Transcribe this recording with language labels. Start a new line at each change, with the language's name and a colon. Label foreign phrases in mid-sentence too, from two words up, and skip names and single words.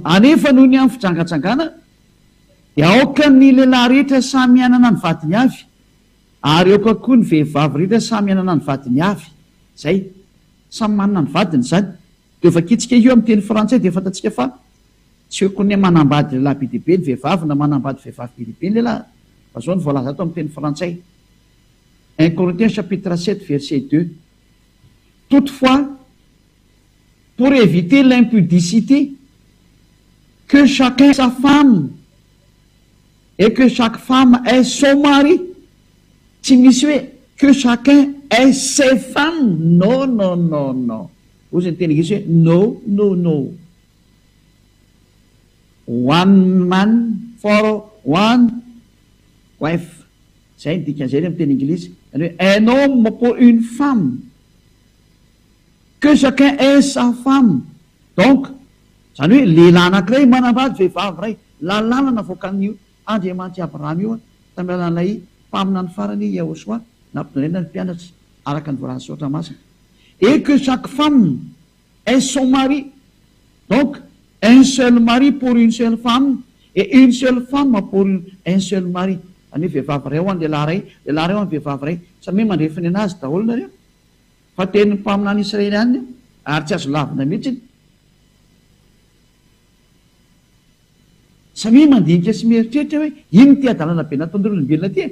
Malagasy: Anefa noho ny amin'ny fijangajangana dia aoka ny lehilahy rehetra samy anana ny vadiny avy, ary aoka koa ny vehivavy rehetra samy anana ny vadiny avy. Zay samy manana ny vadiny zany. Dia vakitsika io amin'ny teny frantsay dia fantatsika fa tsy hoe koa ny manambady lehilahy be dia be ny vehivavy na manambady vehivavy be dia be ny lehilahy. Fa zao ny voalaza ato amin'ny teny frantsay.
French: 1 Corinthiens chapitre 7 verset 2. Toutefois, pour éviter l'impudicité, que chacun ait sa femme et que chaque femme ait son mari.
Malagasy: Tsy misy hoe
French: que chacun ait ses femmes. Non, non, non, non.
Malagasy: Ozy ny teny Inglisy hoe
English: no, no, no. One man for one wife.
Malagasy: Zay ny dikan'izay amin'ny teny Inglisy.
French: Un homme pour une femme, que chacun ait sa femme.
Malagasy: Donc zany hoe lehilahy anankiray manambady vehivavy ray, lalàna voakan'io Andriamanitra Abrahama io tamin'ny alalan'ilay mpaminany farany Yahosoa nampitonaina ny mpianatra araka ny voalaza sotra masina.
French: Et que chaque femme ait son mari. Donc un seul mari pour une seule femme et une seule femme pour un seul mari.
Malagasy: Zany hoe vehivavy ray ao any lehilahy ray ao any vehivavy ray. Samy hoe mandrefiny anazy daholo nareo fa teny mpaminany Israely any ary tsy azo lavina mihitsy. Samy mandinika sy mieritreritra hoe ino ty adalana be nataon'olombelona ty.